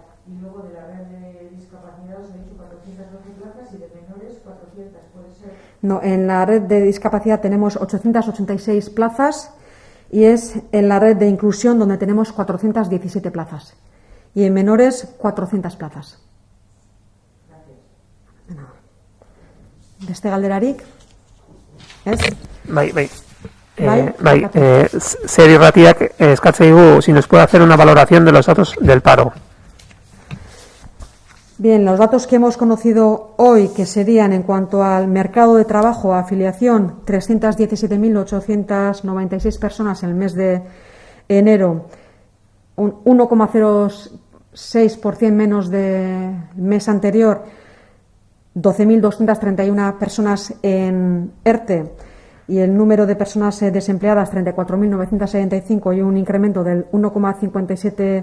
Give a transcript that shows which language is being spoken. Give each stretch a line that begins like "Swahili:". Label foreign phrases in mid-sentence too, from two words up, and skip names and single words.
Spanish: Y luego de la red de discapacidad os he dicho 412 plazas y de menores 400, ¿puede ser? No, en la red de discapacidad tenemos 886 plazas y es en la red de inclusión donde tenemos 417 plazas y en menores 400 plazas.
Basque: Beste galderarik? Ez? Bai. Bai, Zer irratiak eskatzen digu
Spanish: si nos puede hacer una valoración de los datos del paro. Bien, los datos que hemos conocido hoy, que serían en cuanto al mercado de trabajo, afiliación, 317.896 personas en el mes de enero, un 1,06% menos del mes anterior, 12.231 personas en ERTE y el número de personas desempleadas, 34.975 y un incremento del 1,57%.